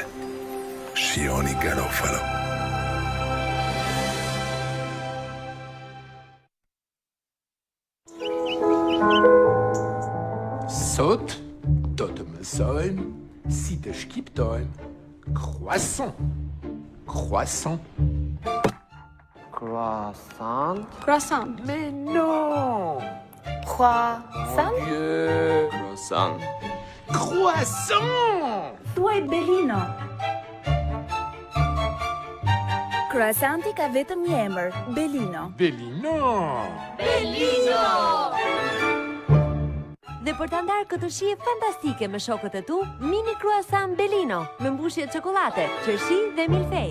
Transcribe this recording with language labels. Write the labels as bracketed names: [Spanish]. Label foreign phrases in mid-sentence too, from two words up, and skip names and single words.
[Albanian] Shihoni Garofalo. Sot do të mësojmë si të shkiptojmë croissant. Croissant. Croissant. Croissant. [French] Mais non! [Albanian] Croissant. Croissant. Croissant! Thuaj Belino. Croissanti ka vetëm një emër, Belino. Belino! Dhe për të ndarë këtë shije fantastike me shokët e tu, mini croissant Belino, me mbushje çokolate, qershi dhe milfej.